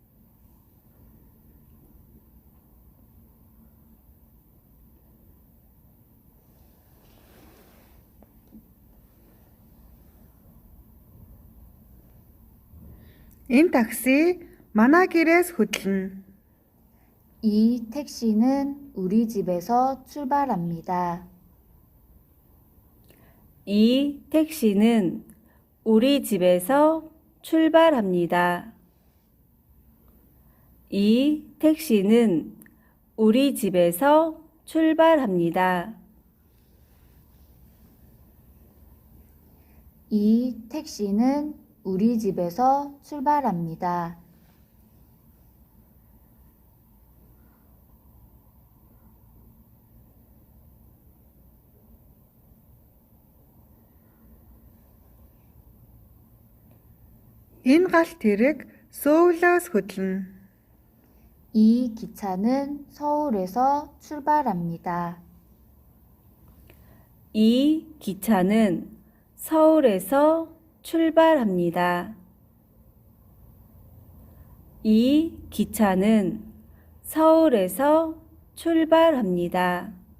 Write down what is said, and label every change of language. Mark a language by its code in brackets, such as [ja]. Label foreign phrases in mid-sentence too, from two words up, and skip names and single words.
[mn] Энэ такси манай гэрээс хөдлөнө. [ko] 이 택시는 우리 집에서 출발합니다. 이 택시는 우리 집에서 출발합니다. 이 택시는 우리 집에서 출발합니다. 이 택시는 우리 집에서 출발합니다. [mn] Энэ галт тэрэг Сөүлөөс хөдлөнө. [ko] 이 기차는 서울에서 출발합니다. 이 기차는 서울에서 출발합니다. 이 기차는 서울에서 출발합니다.